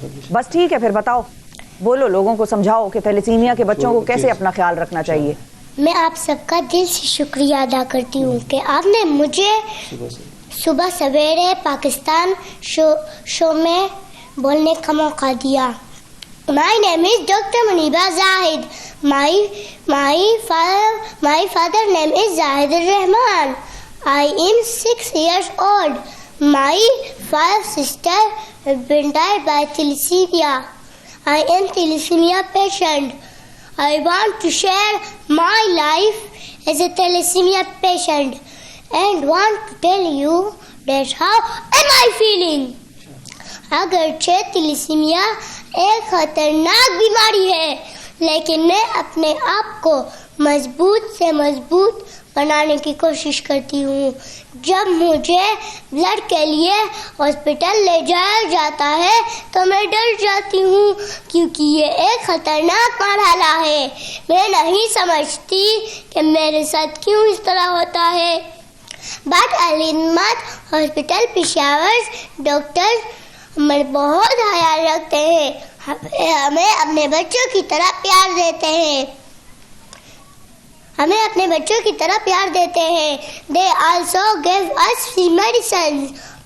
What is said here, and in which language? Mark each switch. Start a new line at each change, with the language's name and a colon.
Urdu: بس ٹھیک ہے, پھر بتاؤ, بولو, لوگوں کو سمجھاؤ کہ تھیلیسیمیا کے بچوں کو کیسے اپنا خیال رکھنا چاہیے. میں آپ سب کا دل سے شکریہ ادا کرتی ہوں کہ آپ نے مجھے صبح سویرے پاکستان شو میں بولنے کا موقع دیا.
English: My name is Dr. Muniba Zahid. My father name is Zahid Rahman. I am 6 years old. My 5 sisters have been died by thalassemia. I am thalassemia patient. I want to share my life as a thalassemia patient and want to tell you that how am I feeling.
Urdu: اگرچہ thalassaemia ایک خطرناک بیماری ہے, لیکن میں اپنے آپ کو مضبوط سے مضبوط بنانے کی کوشش کرتی ہوں. جب مجھے بلڈ کے لیے ہاسپٹل لے جایا جاتا ہے تو میں ڈر جاتی ہوں, کیونکہ یہ ایک خطرناک مرحلہ ہے. میں نہیں سمجھتی کہ میرے ساتھ کیوں اس طرح ہوتا ہے. بٹ علمت ہاسپٹل پشاور ڈاکٹر ہمیں بہت خیال رکھتے ہیں, ہمیں اپنے بچوں کی طرح پیار دیتے ہیں. ہمیں اپنے بچوں کی طرح پیار دیتے ہیں.
English: They also give us free medicines.